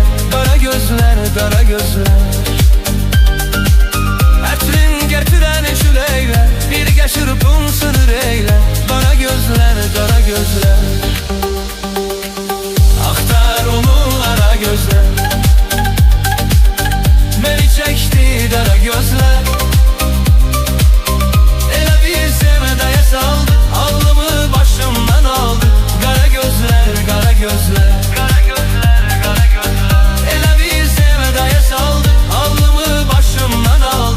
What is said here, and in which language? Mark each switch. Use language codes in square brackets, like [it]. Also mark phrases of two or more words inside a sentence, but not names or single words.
[az] Qara gözlər, qara gözlər, ətrin gətirən çüleyle birgə çırpınsın ürəklə. Qara gözlər, qara gözlər, axtar onu ara gözlər. [tr] Beni çekti dara gözler, [az] elə bir sevdaya saldı, alnımı başımdan aldı. [tr] Kara gözler, kara gözler, kara gözler, kara gözler, [az] elə bir sevdaya saldı, alnımı başımdan aldı.